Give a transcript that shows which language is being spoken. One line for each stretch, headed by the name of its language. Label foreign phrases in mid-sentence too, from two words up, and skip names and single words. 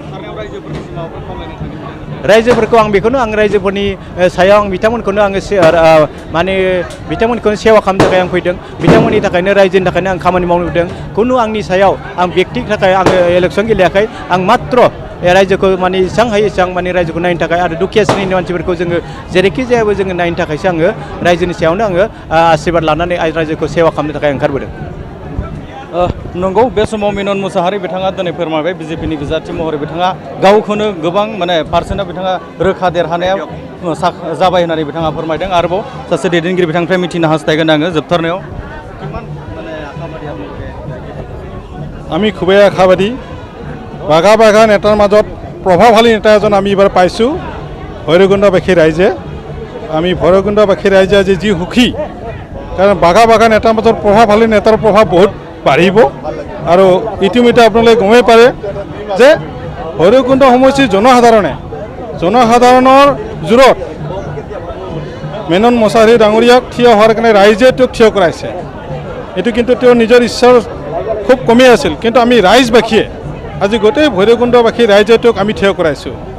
Bodo: रायजोफोरखौ आं बेखौनो आं रायजोफोरनि सायाव आं बिथांमोनखौनो आङो माने बिथांमोनखौनो सेवा खालामनो थाखाय आं फैदों बिथांमोननि थाखायनो रायजोनि थाखायनो आं खामानि मावनो फैदों खुनु आंनि सायाव आं बेक्तिनि थाखाय आङो इलेक्सन गेलेयाखै आं मात्र रायजोखौ माने जेसेबां हायो एसेबां माने रायजोखौ नायनो थाखाय आरो दुखिया श्रेणिनि मानसिफोरखौ जोङो जेरैखि जायाबो जोङो नायनो थाखायसो आङो रायजोनि सायावनो आङो आशीर्बाद लानानै रायजोखौ सेवा खालामनो थाखाय ओंखारबोदों नंगौ बे समाव मिनन मुसाहारि बिथाङा दिनै फोरमायबाय बिजेपिनि बिजाथि महरै बिथाङा गावखौनो गोबां माने पार्सेन्टआव बिथाङा रोखा देरहानायाव जाबाय होननानै बिथाङा फोरमायदों आरोबाव सासे दैदेनगिरि बिथांनिफ्राय मिथिनो हास्थायगोन आङो जोबथारनायाव
Assamese: আমি খুবেই আশাবাদী বাঘা নেতাৰ মাজত প্ৰভাৱশালী নেতা এজন আমি এইবাৰ পাইছোঁ ভৈৰৱকুণ্ডবাসী ৰাইজে আমি ভৈৰৱকুণ্ডবাসী ৰাইজে আজি যি সুখী কাৰণ বাঘা নেতাৰ মাজত প্ৰভাৱশালী নেতাৰ প্ৰভাৱ বহুত বাঢ়িব আৰু ইতিমধ্যে আপোনালোকে গমেই পাৰে যে ভৈৰৱকুণ্ড সমষ্টিৰ জনসাধাৰণৰ জোৰত মেনন মুছাহাৰী ডাঙৰীয়াক থিয় হোৱাৰ কাৰণে ৰাইজে তেওঁক থিয় কৰাইছে এইটো কিন্তু তেওঁ নিজৰ ইচ্ছাৰ খুব কমেই আছিল কিন্তু আমি ৰাইজবাসীয়ে আজি গোটেই ভৈৰৱকুণ্ডবাসী ৰাইজে তেওঁক আমি থিয় কৰাইছোঁ